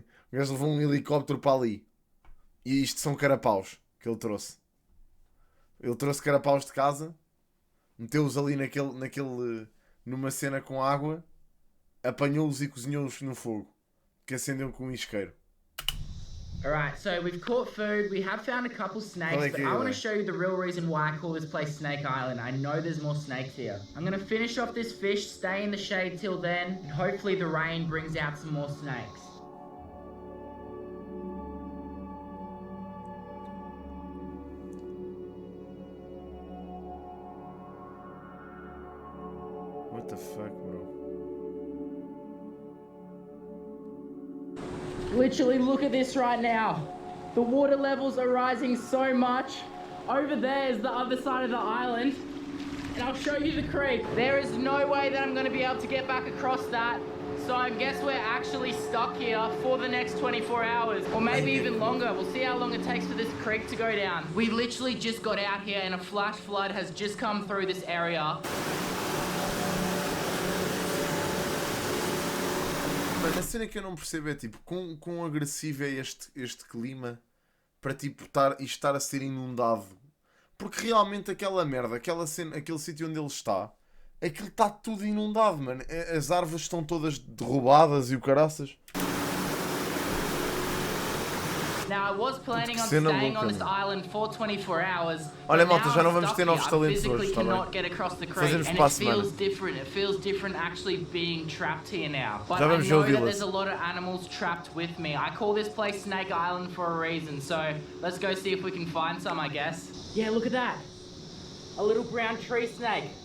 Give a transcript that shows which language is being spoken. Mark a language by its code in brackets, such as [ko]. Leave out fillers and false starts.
[pt] O gajo levou um helicóptero para ali. E isto são carapaus que ele trouxe. Ele trouxe carapaus de casa, meteu-os ali numa cena com água, apanhou-os e cozinhou-os no fogo, que acendeu com um isqueiro. [en] Alright, so we've caught food, we have found a couple snakes, but I want to show you the real reason why I call this place Snake Island. I know there's more snakes here. I'm going to finish off this fish, stay in the shade till then, and hopefully the rain brings out some more snakes. What the fuck, bro? Literally look at this right now. The water levels are rising so much. Over there is the other side of the island. And I'll show you the creek. There is no way that I'm going to be able to get back across that. So I guess we're actually stuck here for the next 24 hours. Or maybe even longer. We'll see how long it takes for this creek to go down. We literally just got out here and a flash flood has just come through this area. [pt] Mano, a cena que eu não percebo é tipo, quão agressivo é este clima para tipo estar a ser inundado. Porque realmente aquela merda, aquela cena, aquele sítio onde ele está, aquilo está tudo inundado, mano. As árvores estão todas derrubadas e o caraças. [en] Now I was planning on staying on this island for 24 hours. [pt] Olha, malta, já não vamos ter novos talentos hoje, tá [en] cannot get across the creek, and it feels different. It feels different actually being trapped here now. But I know that there's a lot of animals trapped with me. I call this place Snake Island for a reason. So let's go see if we can find some, I guess. Yeah, look at that. A little brown tree snake.